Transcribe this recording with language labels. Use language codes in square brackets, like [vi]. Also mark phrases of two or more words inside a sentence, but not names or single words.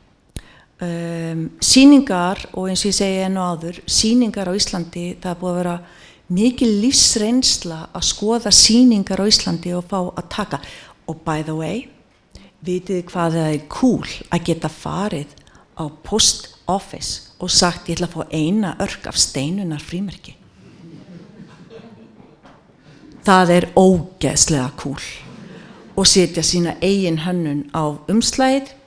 [is] Sýningar og eins og ég segi enn og áður, sýningar á Íslandi, það er búið að vera mikil lífsreynsla að skoða sýningar á Íslandi og fá að taka. [en] Og by the way, [is] vitið hvað það er cool að geta farið á [en] post office [is] og sagt ég ætla að fá eina örk af Steinunnar frímerki. Það er ógeðslega cool og setja sína eigin hönnun á umslagið.